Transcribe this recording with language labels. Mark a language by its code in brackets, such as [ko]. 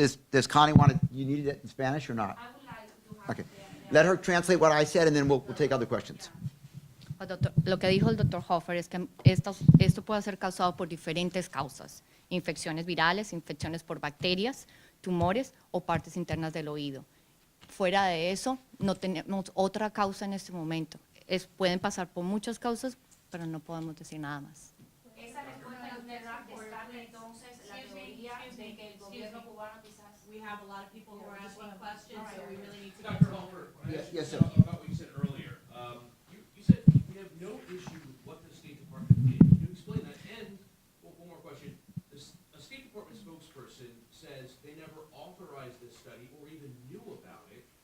[en] Does Connie want to, you needed it in Spanish or not? I would like to have Okay. Let her translate what I said and then we'll take other questions. [es] Doctor, lo que dijo el doctor Hofer es que esto puede ser causado por diferentes causas, infecciones virales, infecciones por bacterias, tumores o partes internas del oído. Fuera de eso, no tenemos otra causa en este momento. Pueden pasar por muchas causas, pero no podemos decir nada más. Esa respuesta que usted da descarta entonces la teoría de que el gobierno cubano quizás. [en] We have a lot of people who are asking questions, so we really need to get Dr. to Hofer, Yes, sir. about what you said earlier. You said we have no issue with what the State Department did. Can you explain that? And one more question. A State Department spokesperson says they never authorized this study or even knew about it.